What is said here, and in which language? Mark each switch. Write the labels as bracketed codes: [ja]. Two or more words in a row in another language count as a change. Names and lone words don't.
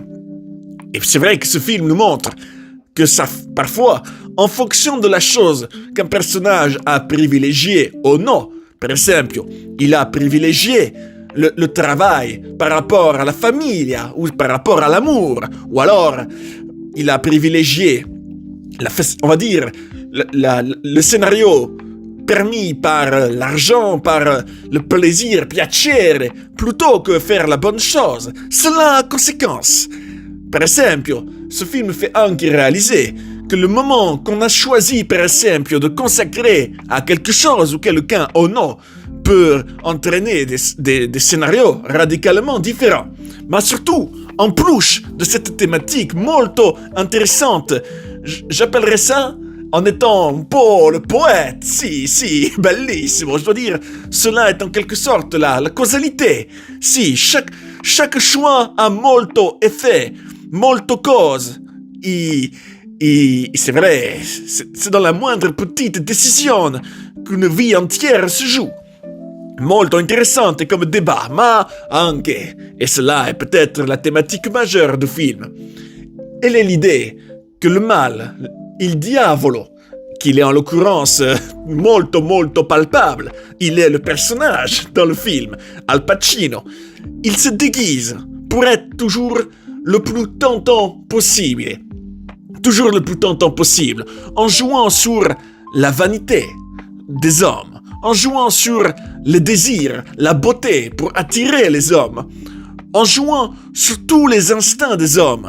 [fr] Et c'est vrai que ce film nous montre que ça, parfois, en fonction de la chose qu'un personnage a privilégié ou non, par exemple, il a privilégié le travail par rapport à la famille ou par rapport à l'amour, ou alors il a privilégié, on va dire, le scénario permis par l'argent, par le plaisir, piacere, plutôt que faire la bonne chose. Cela a conséquence. [it] Per esempio, [fr] ce film fait anche réaliser que le moment qu'on a choisi, par exemple, de consacrer à quelque chose ou quelqu'un ou non, peut entraîner des scénarios radicalement différents. Mais surtout, en plus de cette thématique molto intéressante, j'appellerais ça, en étant un po' le poète, [it] si, bellissimo, [fr] je dois dire, cela est en quelque sorte la causalité. Si, chaque choix a molto effet, molto cause, et c'est vrai, c'est dans la moindre petite décision qu'une vie entière se joue. Molto interessante comme débat, [it] ma anche, [fr] et cela est peut-être la thématique majeure du film, elle est l'idée que le mal, [it] il diavolo, [fr] qu'il est en l'occurrence molto palpable, il est le personnage dans le film, Al Pacino, il se déguise pour être toujours le plus tentant possible, en jouant sur la vanité des hommes, en jouant sur le désir, la beauté pour attirer les hommes, en jouant sur tous les instincts des hommes.